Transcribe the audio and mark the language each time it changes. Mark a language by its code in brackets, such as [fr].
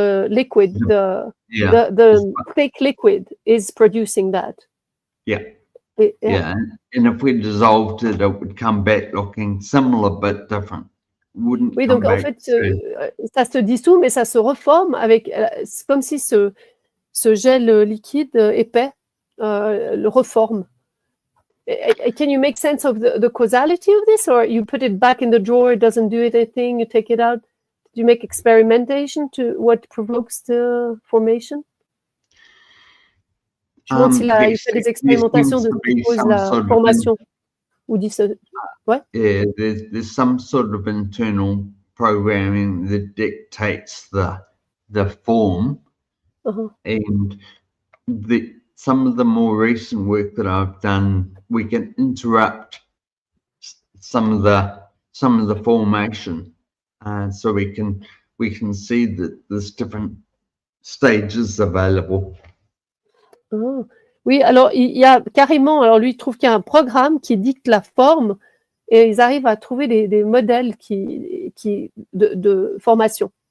[en] liquid, the thick liquid is producing that. Yeah. And if we dissolved it, it would come back looking similar but different. [fr] Oui, donc en fait, ça se dissout, mais ça se reforme avec. C'est comme si ce gel liquide épais le reforme. [en] Can you make sense of the causality of this, or you put it back in the drawer, it doesn't do anything, you take it out? Do you make experimentation to what provokes the formation? [fr] Je me demande s'il a fait des expérimentations de ce qui cause la formation. Ou dit ça. Ouais. [en] Yeah, there's some sort of internal programming that dictates the form. And some of the more recent work that I've done, we can interrupt some of the formation, so we can see that there's different stages available. [fr] Oui, alors il y a carrément, alors lui il trouve qu'il y a un programme qui dicte la forme, et ils arrivent à trouver des modèles de formation.